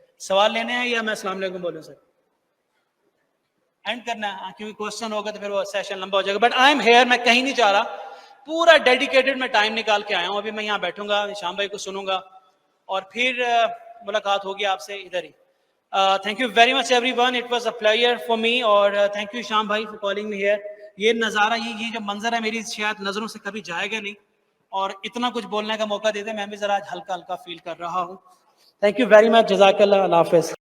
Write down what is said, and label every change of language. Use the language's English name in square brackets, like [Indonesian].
[Urdu] سوال لینے ہیں یا میں السلام علیکم بولوں سر؟ اینڈ کرنا ہے کیونکہ کوشچن ہوگا تو پھر وہ سیشن لمبا ہو جائے گا. [English] but I am here, [Urdu] میں کہیں نہیں جا رہا. پورا ڈیڈیکیٹڈ میں ٹائم نکال کے آیا ہوں. ابھی میں یہاں بیٹھوں گا, شام بھائی کو سنوں گا اور پھر ملاقات ہوگی آپ سے ادھر ہی. [English] Thank you very much everyone, it was a pleasure for me. [Urdu] اور [English] Thank you Sham بھائی for calling me here. [Urdu] یہ نظارہ, یہ جو منظر ہے میری شاید نظروں سے کبھی جائے گا نہیں, اور اتنا کچھ بولنے کا موقع دیتے میں بھی ذرا آج ہلکا ہلکا فیل کر رہا ہوں. [English] thank you very much, [Urdu] جزاک اللہ, اللہ حافظ.